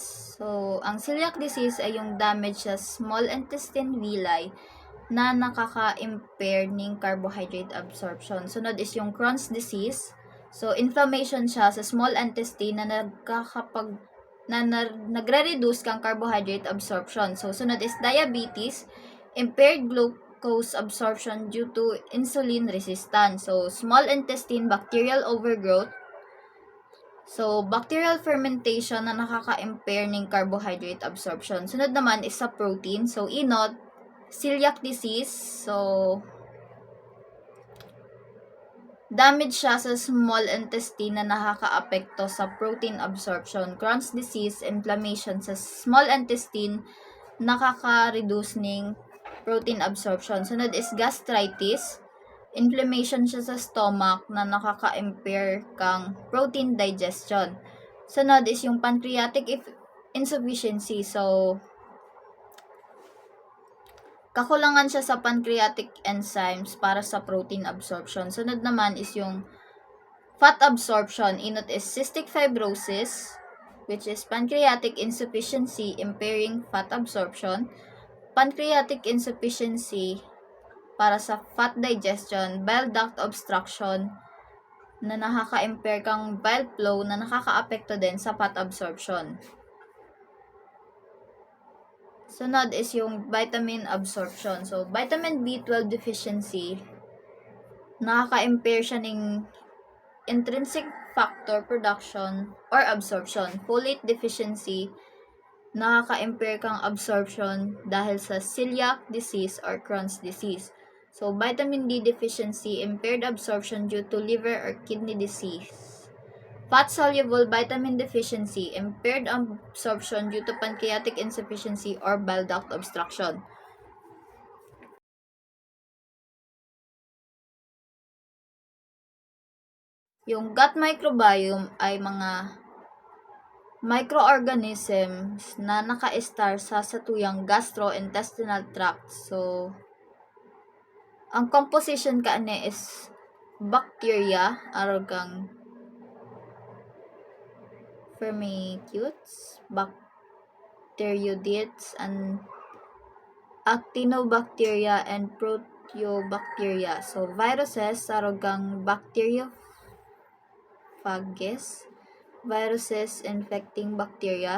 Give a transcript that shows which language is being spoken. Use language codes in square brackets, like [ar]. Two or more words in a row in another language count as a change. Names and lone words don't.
[tl] So, ang celiac disease ay yung damage sa [en] small intestine villi [tl] na nakaka-impair ng [en] carbohydrate absorption. [tl] Sunod is yung Crohn's disease. So, inflammation siya sa [en] small intestine [tl] na nagre-reduce kang [en] carbohydrate absorption. So, sunod is diabetes, impaired glucose absorption due to insulin resistance. So, small intestine bacterial overgrowth. So, bacterial fermentation [tl] na nakaka-impair ng [en] carbohydrate absorption. [tl] Sunod naman is sa protein. So, inot, [en] celiac disease. [tl] So, damage siya sa [en] small intestine [tl] na nakaka-apekto sa [en] protein absorption. Crohn's disease, inflammation sa small intestine, [tl] nakaka-reduce ng [en] protein absorption. [tl] Sunod is gastritis. Inflammation siya sa stomach na nakaka-impair kang [en] protein digestion. [tl] Sunod is yung [en] pancreatic insufficiency. [tl] So, kakulangan siya sa [en] pancreatic enzymes [tl] para sa [en] protein absorption. [tl] Sunod naman is yung [en] fat absorption. Inot is cystic fibrosis, which is pancreatic insufficiency impairing fat absorption. Pancreatic insufficiency para sa fat digestion, bile duct obstruction [tl] na nakaka-impair kang [en] bile flow [tl] na nakaka-apekto din sa [en] fat absorption. [tl] Sunod is yung [en] vitamin absorption. So, vitamin B12 deficiency, [tl] nakaka-impair siya ng [en] intrinsic factor production or absorption. Folate deficiency, [tl] nakaka-impair kang [en] absorption [tl] dahil sa [en] celiac disease or Crohn's disease. So, vitamin D deficiency, impaired absorption due to liver or kidney disease. Fat-soluble vitamin deficiency, impaired absorption due to pancreatic insufficiency or bile duct obstruction. [tl] Yung [en] gut microbiome [tl] ay mga microorganisms na naka-star sa satuyang [en] gastrointestinal tract. So, ang composition kaani is bacteria, arogang firmicutes, bacteroidetes, and actinobacteria and proteobacteria. So, viruses, arogang bacteriophages, viruses infecting bacteria.